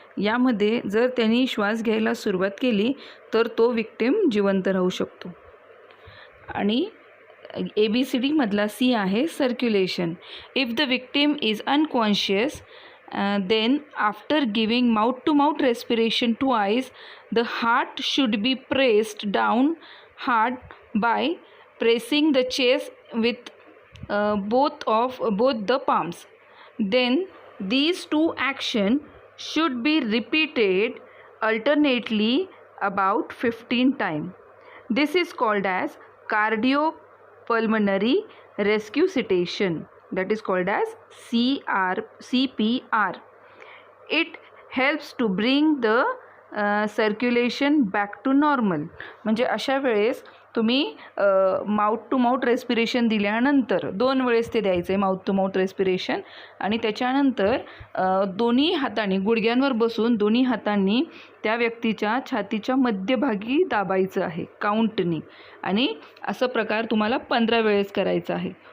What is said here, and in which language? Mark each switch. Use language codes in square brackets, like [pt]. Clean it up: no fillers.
[mr] यामध्ये जर त्यांनी श्वास घ्यायला सुरुवात केली तर तो विक्टीम जिवंत राहू शकतो. आणि ABCD मधला C आहे circulation. [en] If the victim is unconscious then after giving mouth to mouth respiration twice, the heart should be pressed down hard by pressing the chest with both the palms. Then these two actions should be repeated alternately about 15 times. This is called as cardiopulmonary resuscitation, that is called as CPR. It helps to bring the circulation back to normal. [mr] म्हणजे अशा वेळेस तुम्ही mouth to mouth respiration दिल्यानंतर 2 वेळेस ते द्यायचं आहे mouth to mouth respiration, आणि त्याच्यानंतर दोन्ही हातांनी गुडघ्यांवर बसून दोन्ही हातांनी त्या व्यक्तीच्या छातीच्या मध्यभागी दाबायचं आहे काउंटनी, आणि असं प्रकार तुम्हाला 15 वेळेस करायचं आहे.